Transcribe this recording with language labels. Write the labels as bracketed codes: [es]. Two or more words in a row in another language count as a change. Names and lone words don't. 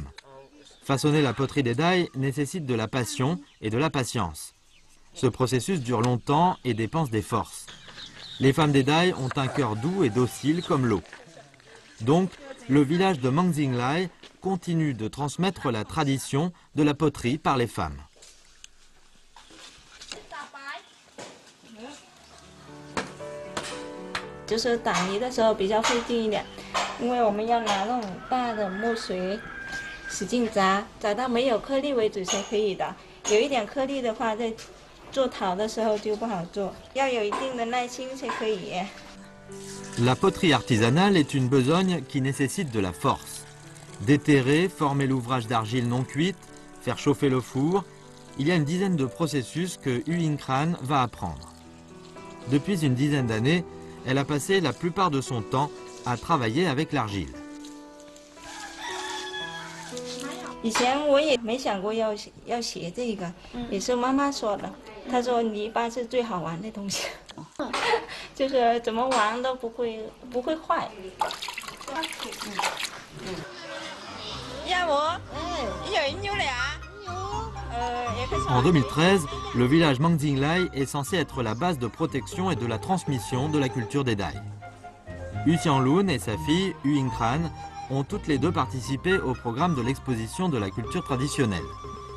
[fr] Façonner la poterie des Dai nécessite de la passion et de la patience. Ce processus dure longtemps et dépense des forces. Les femmes des Dai ont un cœur doux et docile comme l'eau. Donc, le village de Mangxinglai continue de transmettre la tradition de la poterie par les femmes. [zh] 就是打泥的时候比较费劲一点，因为我们要拿那种大的木锤，使劲砸，砸到没有颗粒为止才可以的。有一点颗粒的话，在做陶的时候就不好做，要有一定的耐心才可以。 [fr] La poterie artisanale est une besogne qui nécessite de la force. Déterrer, former l'ouvrage d'argile non cuite, faire chauffer le four, il y a une dizaine de processus que U Inkran va apprendre. Depuis une dizaine d'années, elle a passé la plupart de son temps à travailler avec l'argile. [zh] 以前我也没想过要学这个，也是妈妈说的。她说泥巴是最好玩的东西，就是怎么玩都不会坏。要我？有俩。 [fr] En 2013, le village Mangxinglai est censé être la base de protection et de la transmission de la culture des Dai. U Xianlun et sa fille, U Inkran, ont toutes les deux participé au programme de l'exposition de la culture traditionnelle.